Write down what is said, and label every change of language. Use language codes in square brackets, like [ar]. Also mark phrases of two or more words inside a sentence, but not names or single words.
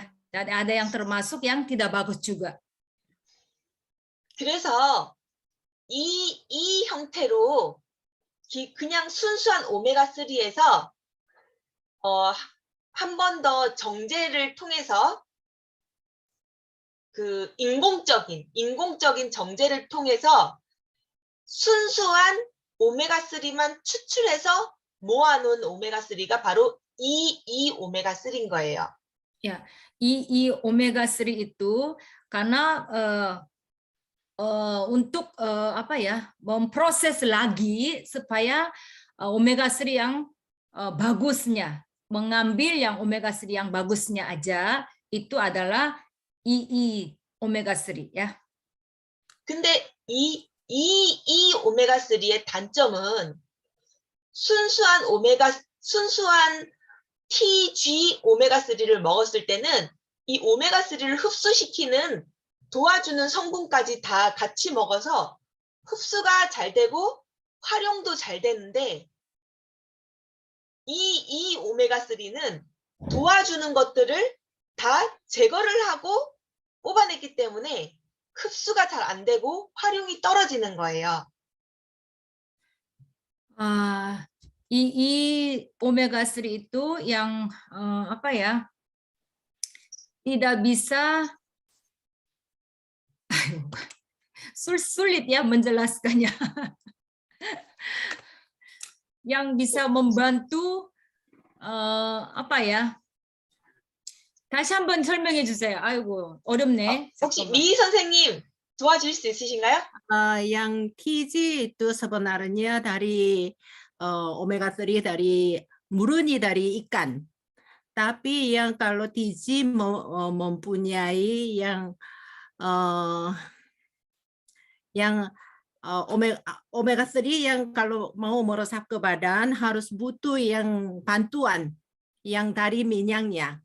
[id] Dan ada yang termasuk yang tidak bagus juga. [ko] 그래서 이 형태로 그냥 순수한 오메가3에서 한 번 더 정제를 통해서 그 인공적인 정제를 통해서 순수한 오메가3만 추출해서 모아놓은 오메가3가 바로 이 오메가3인 거예요. [id] Ya, i omega 3 itu karena untuk apa ya, memproses lagi supaya omega 3 yang bagusnya, mengambil yang omega 3 yang bagusnya aja itu adalah i omega 3 ya. [ko] 근데 이 오메가3의 단점은 순수한 TG 오메가3를 먹었을 때는 이 오메가3를 흡수시키는 도와주는 성분까지 다 같이 먹어서 흡수가 잘 되고 활용도 잘 되는데 이 오메가3는 도와주는 것들을 다 제거를 하고 뽑아냈기 때문에 흡수가 잘 안 되고 활용이 떨어지는 거예요. [id] I omega 3 itu yang apa ya, tidak bisa sulit ya menjelaskannya. Yang bisa membantu apa ya? [ko] 다시 한번 설명해 주세요. 아이고 어렵네. 혹시 미희 선생님 도와줄 수 있으신가요? [id] Yang TG itu sebenarnya dari omega 3 dari murni dari ikan. Tapi yang kalau TG mempunyai yang omega 3 yang kalau mau meresap ke badan harus butuh yang bantuan yang dari minyaknya.